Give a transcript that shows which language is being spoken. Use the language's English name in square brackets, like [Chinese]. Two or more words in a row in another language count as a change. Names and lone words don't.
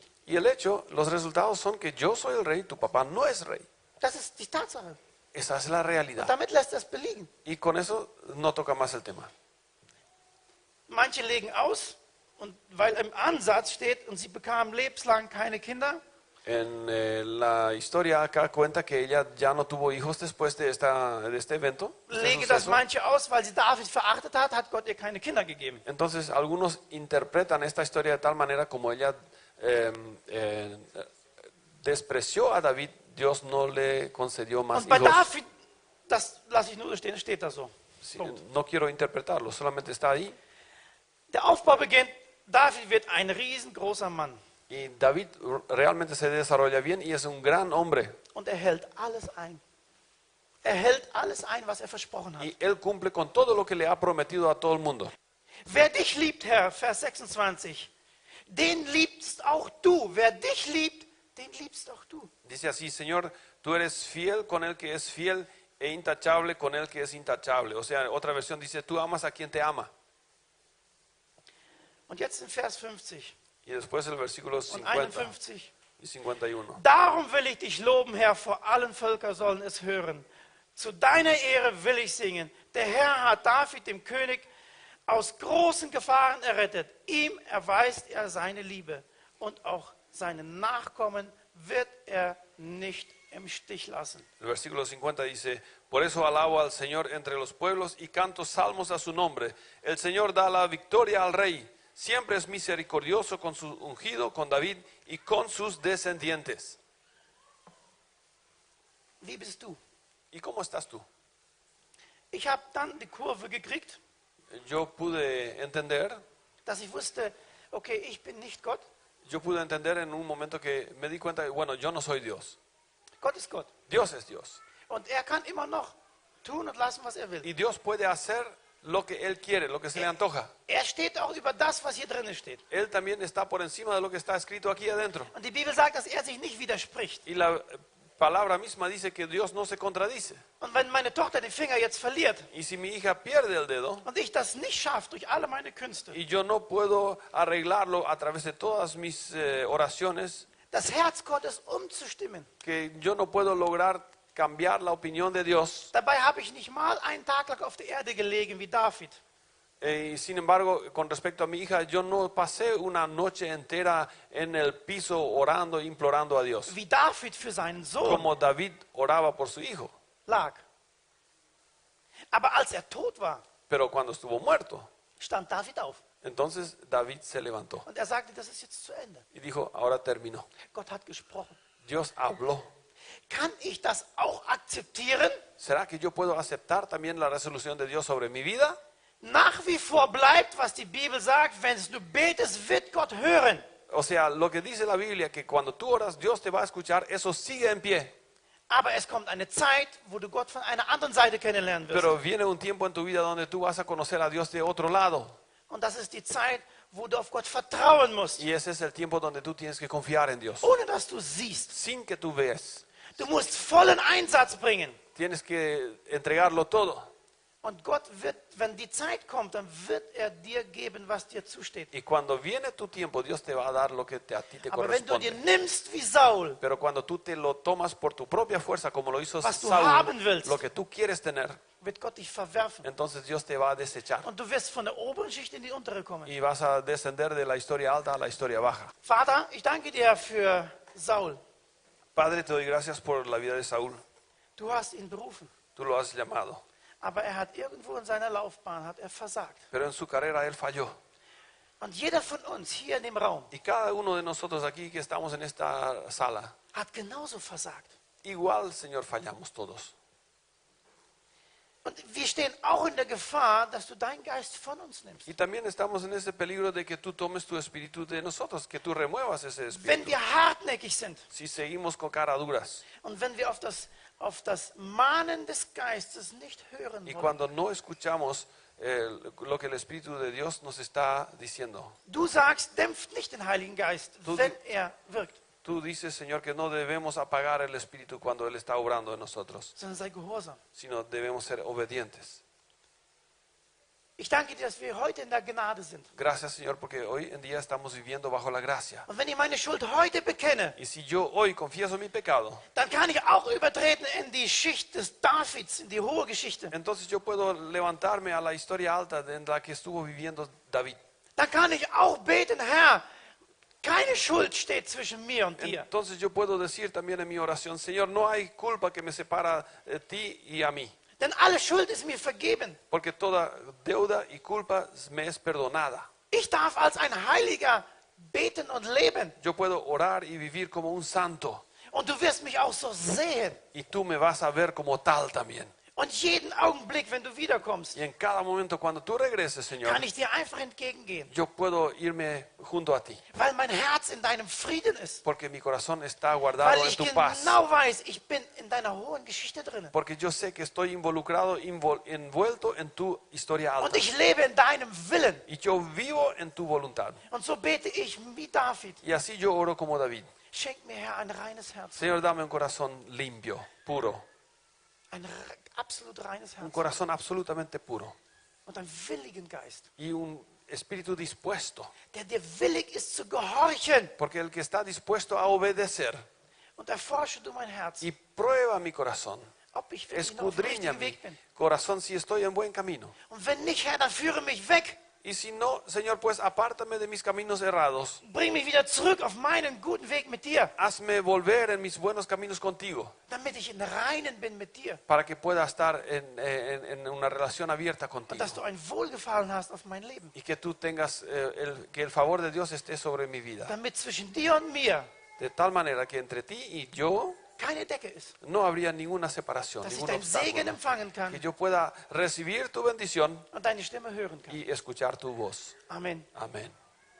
[Spanish] Y el hecho, los resultados son que yo soy el rey, tu papá no es rey. [German] Das ist die Tatsache. [Spanish] Esa es la [German] Und [Spanish] realidad. [German] damit lässt er es belegen. [Spanish] Y con eso no toca más el tema. [German] Manche legen aus, und weil im Ansatz steht, und sie bekamen lebenslang keine Kinder, [Spanish] En la historia acá cuenta que ella ya no tuvo hijos después de este evento. [German] lege das manche aus, weil sie David verachtet hat Gott ihr keine Kinder gegeben. [Spanish] Entonces algunos interpretan esta historia de tal manera como ella despreció a David, Dios no le concedió más [German] Und bei [Spanish] hijos. [German] David, das lasse ich nur so stehen, steht da so. [Spanish] Sí, [German] Punkt. [Spanish] no quiero interpretarlo, solamente está ahí. [German] Der Aufbau beginnt, David wird ein riesengroßer Mann. [Spanish] Y David realmente se desarrolla bien y es un gran hombre. [German] Und er hält alles ein. Er hält alles ein, was er versprochen hat. [Spanish] Y él cumple con todo lo que le ha prometido a todo el mundo. [German] Wer dich liebt, Herr, Vers 26, den liebst auch du. Wer dich liebt, den liebst auch du. [Spanish] Dice así, Señor, tú eres fiel con el que es fiel e intachable con el que es intachable. O sea, otra versión dice, tú amas a quien te ama. [German] Und jetzt in Vers 50 [Spanish] Y después el versículo [German] und 50 51. [Spanish] y 51. [German] Darum will ich dich loben, Herr, vor allen Völkern sollen es hören. Zu deiner Ehre will ich singen. Der Herr hat David, dem König, aus großen Gefahren errettet. Ihm erweist er seine Liebe. Und auch seine Nachkommen wird er nicht im Stich lassen. [Spanish] El versículo 50 dice, por eso alabo al Señor entre los pueblos y canto salmos a su nombre. El Señor da la victoria al rey. Siempre es misericordioso con su ungido, con David y con sus descendientes. [German] Wie bist du? [Spanish] ¿Y cómo estás tú? [German] Ich habe dann die Kurve gekriegt, [Spanish] Yo pude entender, [German] dass ich wusste, okay, ich bin nicht Gott. [Spanish] en un momento que me di cuenta que, bueno, yo no soy Dios. [German] Gott ist Gott. [Spanish] Dios es Dios. [German] Und er kann immer noch tun und lassen, was er will. [Spanish] Y Dios puede hacer lo que Él quiere, lo que se le antoja. [German] Er steht auch über das, was hier drin steht. [Spanish] Él también está por encima de lo que está escrito aquí adentro. [German] Und die Bibel sagt, dass er sich nicht widerspricht. [Spanish] Y la palabra misma dice que Dios no se contradice. [German] Und wenn meine Tochter den Finger jetzt verliert [Spanish] Y si mi hija pierde el dedo [German] und ich das nicht schaffe durch alle meine Künste, [Spanish] y yo no puedo arreglarlo a través de todas mis oraciones, [German] das Herz Gottes umzustimmen. [Spanish] que yo no puedo lograr cambiar la opinión de Dios. [German] Dabei habe ich nicht mal einen Tag lang auf der Erde gelegen wie David. [Spanish] Y sin embargo, con respecto a mi hija, yo no pasé una noche entera en el piso orando, implorando a Dios, [German] Wie David für seinen Sohn [Spanish] como David oraba por su hijo. [German] lag. Aber als er tot war, [Spanish] Pero cuando estuvo muerto, [German] stand David auf. [Spanish] entonces David se levantó [German] Und er sagte, das ist jetzt zu Ende. [Spanish] y dijo, ahora terminó. [German] Gott hat gesprochen. [Spanish] Dios habló. [German] Kann ich das auch akzeptieren? [Spanish] ¿Será que yo puedo aceptar también la resolución de Dios sobre mi vida? [German] Nach wie vor bleibt, was die Bibel sagt, wenn du betest, wird Gott hören. [Spanish] O sea, lo que dice la Biblia, que cuando tú oras, Dios te va a escuchar, eso sigue en pie. [German] Aber es kommt eine Zeit, wo du Gott von einer anderen Seite kennenlernen wirst. [Spanish] Pero viene un tiempo en tu vida donde tú vas a conocer a Dios de otro lado. [German] Und das ist die Zeit, wo du auf Gott vertrauen musst, [Spanish] Y ese es el tiempo donde tú tienes que confiar en Dios. [German] ohne dass du siehst. [Spanish] Sin que tú veas. [German] Du musst vollen Einsatz bringen. [Spanish] Tienes que entregarlo todo. [German] Und Gott wird, wenn die Zeit kommt, dann wird er dir geben, was dir zusteht. [Spanish] Y cuando viene tu tiempo, Dios te va a dar lo que a ti te [German] Aber wenn du dir [Spanish] corresponde. [German] nimmst wie Saul, [Spanish] Pero cuando tú te lo tomas por tu propia fuerza, como lo hizo [German] Was du [Spanish] Saúl, [German] haben willst. [Spanish] lo que tú quieres tener, [German] wird Gott dich verwerfen. [Spanish] entonces Dios te va a desechar. [German] Und du wirst von der oberen Schicht in die untere kommen. [Spanish] Y vas a descender de la historia alta a la historia baja. [German] Vater, ich danke dir für Saul. [Spanish] Padre, te doy gracias por la vida de Saúl. [German] Du hast ihn berufen. [Spanish] Tú lo has llamado. [German] Aber er hat irgendwo in seiner Laufbahn hat er versagt. [Spanish] Pero en su carrera él falló. [German] Und jeder von uns hier in dem Raum [Spanish] Y cada uno de nosotros aquí que estamos en esta sala, [German] hat genauso versagt. [Spanish] igual, Señor, fallamos todos. [German] Und wir stehen auch in der Gefahr, dass du deinen Geist von uns nimmst. [Spanish] Y también estamos en ese peligro de que tú tomes tu espíritu de nosotros, que tú remuevas ese [German] Wenn [Spanish] espíritu. [German] wir hartneckig sind [Spanish] Si seguimos con caraduras [German] und wenn wir auf das Mahnen des Geistes nicht hören [Spanish] y [German] wollen. [Spanish] cuando no escuchamos lo que el Espíritu de Dios nos está diciendo. [German] Du sagst, dämpft nicht den Heiligen Geist, wenn er wirkt, [Spanish] Tú dices, Señor, que no debemos apagar el Espíritu cuando Él está obrando en nosotros, [German] sondern sei gehorsam. [Spanish] sino debemos ser obedientes. [German] Ich danke dir, dass wir heute in der Gnade sind. [Spanish] Gracias, Señor, porque hoy en día estamos viviendo bajo la gracia. [German] Und wenn ich meine Schuld heute bekenne, [Spanish] Y si yo hoy confieso mi pecado, [German] dann kann ich auch übertreten in die Schicht des Davids, in die hohe Geschichte. [Spanish] entonces yo puedo levantarme a la historia alta en la que estuvo viviendo David. [German] Dann kann ich auch beten, Herr, keine Schuld steht zwischen mir und dir. [Spanish] Entonces yo puedo decir también en mi oración, Señor, no hay culpa que me separa de ti y a mí, [German] Denn alle Schuld ist mir vergeben. [Spanish] porque toda deuda y culpa me es perdonada. [German] Ich darf als ein Heiliger beten und leben. [Spanish] Yo puedo orar y vivir como un santo, [German] Und du wirst mich auch so sehen. [Spanish] y tú me vas a ver como tal también. [German] Und jeden Augenblick, wenn du wiederkommst, [Spanish] Y en cada momento cuando tú regreses, Señor, [German] kann ich dir einfach entgegengehen. [Spanish] yo puedo irme junto a ti, [German] Weil mein Herz in deinem Frieden ist. [Spanish] porque mi corazón está [German] Weil [Spanish] guardado en [German] ich [Spanish] tu paz. [German] genau weiß, ich bin in deiner hohen Geschichte drin. [Spanish] Porque yo sé que estoy involucrado, envuelto en tu historia [German] Und [Spanish] alta. [German] ich lebe in deinem Willen. [Spanish] Y yo vivo en tu voluntad. [German] Und so bete ich wie David. [Spanish] Y así yo oro como David. [German] Schenk mir, Herr, ein reines Herz. [Spanish] Señor, dame un corazón limpio, puro. [German] Ein absolut reines [Spanish] Un [German] Herz. [Spanish] corazón absolutamente puro. [German] Und einen willigen Geist, [Spanish] Y un espíritu dispuesto. [German] der dir willig ist zu gehorchen. [Spanish] Porque el que está dispuesto a obedecer. [German] Und erforsche du mein Herz, [Spanish] Y prueba mi corazón. [German] ob ich wirklich noch auf dem [Spanish] Escudriña [German] richtigen [Spanish] mi [German] Weg bin. [Spanish] corazón si estoy en buen camino. [German] Und wenn nicht, Herr, dann führe mich weg. [Spanish] Y si no, Señor, pues apártame de mis caminos errados. [German] Bring mich wieder zurück auf meinen guten Weg mit dir, [Spanish] Hazme volver en mis buenos caminos contigo. [German] damit ich in Reinen bin mit dir. [Spanish] Para que pueda estar en una relación abierta [German] Und [Spanish] contigo. [German] dass du ein Wohlgefallen hast auf mein Leben. [Spanish] Y que tú tengas, que el favor de Dios esté sobre mi vida. [German] Damit zwischen dir und mir [Spanish] De tal manera que entre ti y yo [German] keine Decke ist. [Spanish] no habría ninguna separación, [German] Dass ich [Spanish] ningún [German] deinen Segen [Spanish] obstáculo. [German] empfangen [Spanish] Que [German] kann [Spanish] yo pueda recibir tu bendición [German] und deine Stimme hören kann. [Spanish] y escuchar tu voz. [German] Amen. [Spanish] Amén.